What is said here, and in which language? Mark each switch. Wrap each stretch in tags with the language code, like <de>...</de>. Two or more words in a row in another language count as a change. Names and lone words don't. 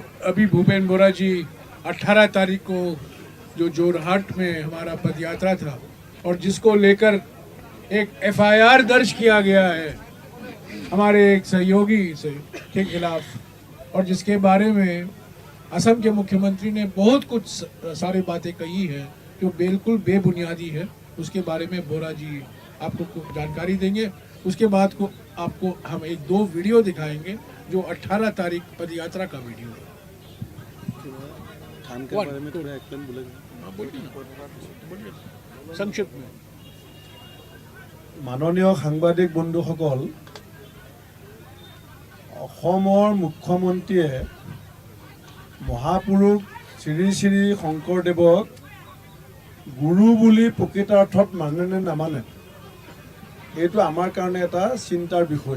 <hi>अभी भूपेन बोरा जी 18 तारीख को जो जोरहाट में हमारा पद यात्रा था और जिसको लेकर एक FIR दर्ज किया गया है हमारे एक सहयोगी से के खिलाफ, और जिसके बारे में असम के मुख्यमंत्री ने बहुत कुछ सारी बातें कही है जो बिल्कुल बेबुनियादी है, उसके बारे में बोरा जी आपको जानकारी देंगे। उसके बाद को आपको हम 1-2 वीडियो दिखाएंगे जो 18 तारीख पद यात्रा का वीडियो है। थान के बारे में थोड़ा एक्सप्लेन बोलिए संक्षिप्त में।</hi> <as>माननीय সাংবাদিক বন্ধুসকল, অসমৰ মুখ্যমন্ত্ৰীয়ে মহাপুৰুষ শ্ৰী শ্ৰী শংকৰদেৱক গুৰু বুলি প্ৰকৃতাৰ্থত মানে নে নামানে, এইটো আমাৰ কাৰণে এটা চিন্তাৰ বিষয়।</as>